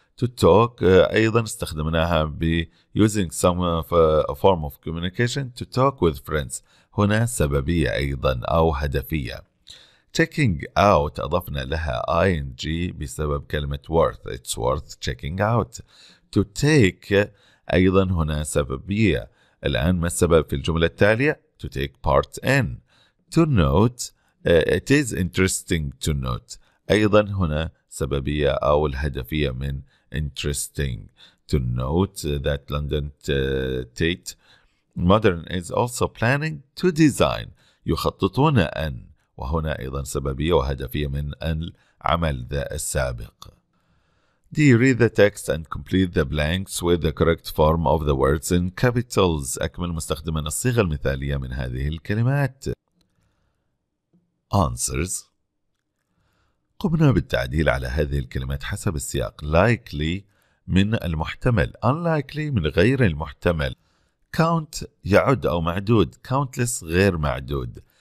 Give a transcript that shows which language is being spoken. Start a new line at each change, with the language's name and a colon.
English: To talk
Arabic: أيضا استخدمناها ب
English: using some form of communication to talk with friends.
Arabic: هنا سببية أيضا أو هدفية.
English: checking out
Arabic: أضفنا لها ing بسبب كلمة worth.
English: It's worth checking out. to take
Arabic: أيضا هنا سببية. الآن ما السبب في الجملة التالية؟
English: to take part in. to note it is interesting to note
Arabic: أيضا هنا سببية أو الهدفية من
English: interesting. to note that London Tate Modern is also planning to design.
Arabic: يخططون أن، وهنا أيضا سببية وهدفية من العمل ذا السابق.
English: Do you read the text and complete the blanks with the correct form of the words in capitals.
Arabic: أكمل مستخدما الصيغة المثالية من هذه الكلمات.
English: Answers.
Arabic: قمنا بالتعديل على هذه الكلمات حسب السياق. likely من المحتمل، unlikely من غير المحتمل. count يعد أو معدود، countless غير معدود.